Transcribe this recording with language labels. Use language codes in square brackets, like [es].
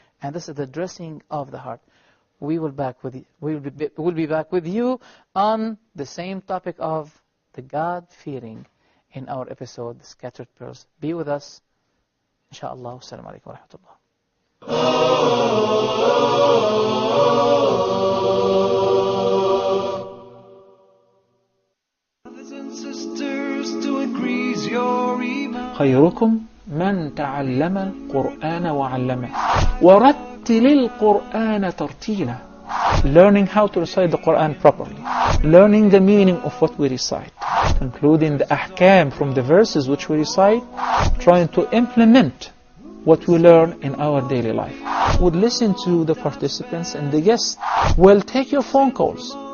[en] And this is the dressing of the heart. We will be back with you on the same topic of the God-fearing in our episode, The Scattered Pearls. Be with us, inshaAllah. Assalamu alaikum wa rahmatullah. Brothers and sisters, to increase your iman. [ar] خيركم من تعلم القرآن وعلمه ورتل القرآن ترتيلا. [en] Learning how to recite the Qur'an properly, learning the meaning of what we recite, including the ahkam from the verses which we recite, trying to implement what we learn in our daily life. We'll listen to the participants and the guests. We'll take your phone calls.